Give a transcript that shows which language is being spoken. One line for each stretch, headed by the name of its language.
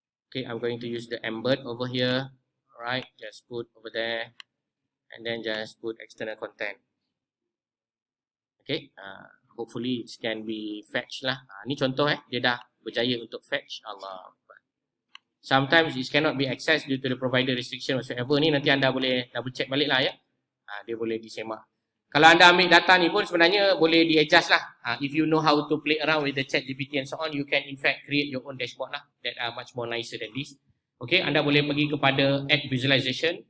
English: Okay, I'm going to use the embed over here. Alright, just put over there and then just put external content. Okay, hopefully it can be fetch lah.
Malay: Ni contoh dia dah berjaya untuk fetch. Allah.
English: Sometimes it cannot be accessed due to the provider restriction whatsoever.
Malay: Ni nanti anda boleh double check balik lah dia boleh disemak. Kalau anda ambil data ni pun sebenarnya boleh di-adjust lah.
English: If you know how to play around with the ChatGPT and so on, you can in fact create your own dashboard lah that are much more nicer than this.
Malay: Okay, anda boleh pergi kepada add visualization.